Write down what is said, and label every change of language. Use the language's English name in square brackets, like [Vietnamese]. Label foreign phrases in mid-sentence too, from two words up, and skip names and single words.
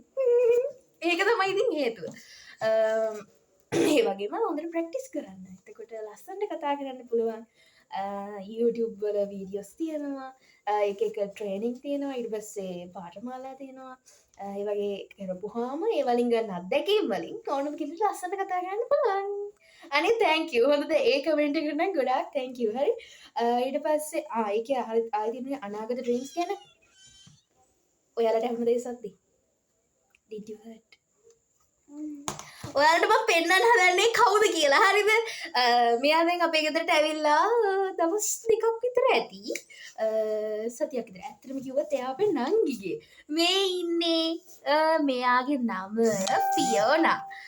[Sinhala] ඒක තමයි ඉතින් හේතුව. ඒ වගේම හොඳට ප්‍රැක්ටිස් කරන්න. එතකොට ලස්සනට කතා කරන්න පුළුවන්. YouTube වල වීඩියෝස් තියෙනවා. එක ට්‍රේනිං තියෙනවා. ඊට පස්සේ පාඨමාලා තියෙනවා. ඒ වගේ කරපුවාම ඒ වලින් ගන්න අත්දැකීම් වලින් ඕනම කෙනෙකුට ලස්සනට කතා කරන්න පුළුවන්. අනේ [English] thank you. [Sinhala] හොඳද ඒ කමෙන්ට් එකට නම් ගොඩාක් [English] thank you. [Sinhala] හරි. ඊට පස්සේ ඒකේ ආයෙ තියෙන අනාගත ඩ්‍රීම්ස් ගැන ඔයාලට හැම දෙයක්වත් [English] did you heard? [Sinhala] ඔයාලට මම පෙන්වන්න හදන්නේ කවුද කියලා. හරිද? මෙයා දැන් අපේ ගෙදරට ඇවිල්ලා දවස් දෙකක් විතර ඇති. සතියක් විතර. ඇත්තටම කිව්වොත් එයා අපේ නංගිගේ. මේ ඉන්නේ මෙයාගේ නම ෆියෝනා.